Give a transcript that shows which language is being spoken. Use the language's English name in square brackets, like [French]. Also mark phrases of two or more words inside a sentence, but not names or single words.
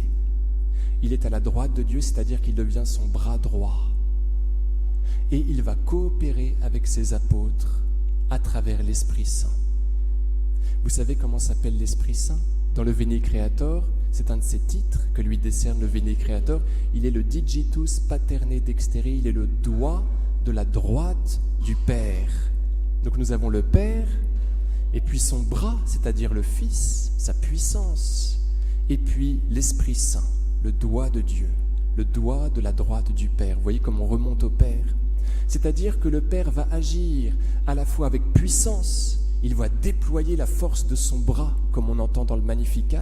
[French] Il est à la droite de Dieu, c'est-à-dire qu'il devient son bras droit. Et il va coopérer avec ses apôtres à travers l'Esprit Saint. Vous savez comment s'appelle l'Esprit Saint? Dans le Veni Creator, c'est un de ses titres que lui décerne le Veni Creator. Il est le [Latin] digitus paterne dexteri, [French] il est le doigt de la droite du Père. Donc nous avons le Père, et puis son bras, c'est-à-dire le Fils, sa puissance, et puis l'Esprit Saint, le doigt de Dieu, le doigt de la droite du Père. Vous voyez comment on remonte au Père? C'est-à-dire que le Père va agir à la fois avec puissance, il va déployer la force de son bras, comme on entend dans le Magnificat.